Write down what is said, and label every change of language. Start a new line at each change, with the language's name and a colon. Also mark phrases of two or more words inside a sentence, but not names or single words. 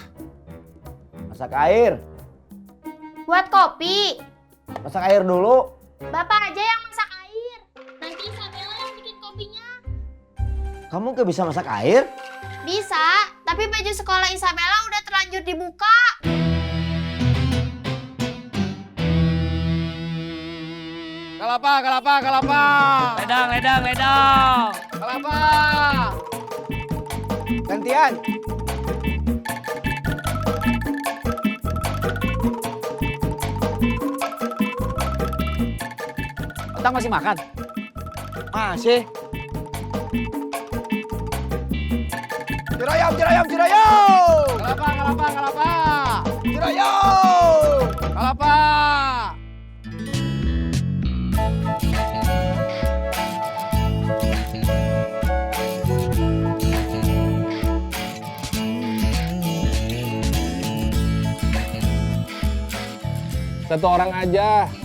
Indonesian: masak air. buat kopi. Masak air dulu. Bapak aja yang masak air. Nanti Isabella yang bikin kopinya. Kamu gak bisa masak air? Bisa, tapi baju sekolah Isabella udah terlanjur dibuka. Kelapa, kelapa, kelapa. Ledang, ledang, ledang. Kelapa. Gantian. Otang masih makan? Masih. Cirayam, cirayam, cirayam. Kelapa, kelapa, kelapa. Cirayam. Kelapa. Satu orang aja.